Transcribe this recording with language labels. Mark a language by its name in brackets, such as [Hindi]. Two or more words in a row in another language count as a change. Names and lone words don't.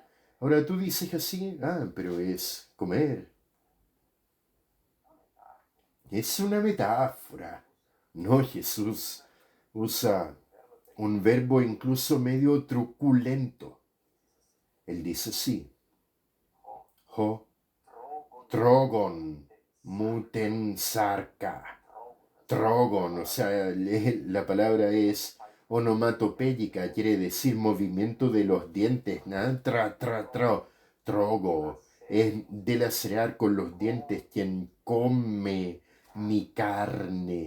[Spanish] Ahora tú dices así, pero es comer. Es una metáfora. No, Jesús usa un verbo incluso medio truculento. Él dice sí. Ho, [Greek] τρώγων μου τὴν σάρκα. [Spanish] Trogon, o sea, la palabra es onomatopéyica, quiere decir movimiento de los dientes, ¿no? Trogo, es delacrear con los dientes quien come mi carne.